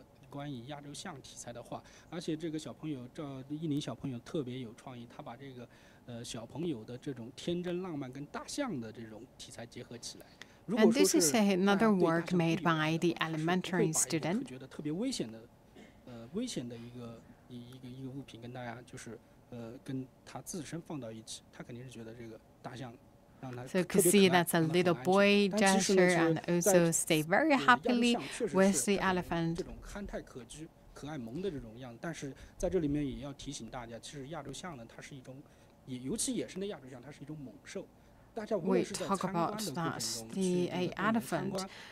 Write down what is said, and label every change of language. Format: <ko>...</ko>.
<zh>关于亚洲象题材的画，而且这个小朋友赵一林小朋友特别有创意，他把这个小朋友的这种天真浪漫跟大象的这种题材结合起来。</zh> <en>And this is another work made by the elementary student.</en> <zh>觉得特别危险的一个物品跟大家就是跟他自身放到一起，他肯定是觉得这个大象。</zh> <en>So you could see that's a little boy gesture and also stay very happily with the elephant.</en> <zh>这种憨态可掬、可爱萌的这种样子，但是在这里面也要提醒大家，其实亚洲象呢，它是一种，尤其野生的亚洲象，它是一种猛兽。</zh> <en>We talk about that the elephant.</en>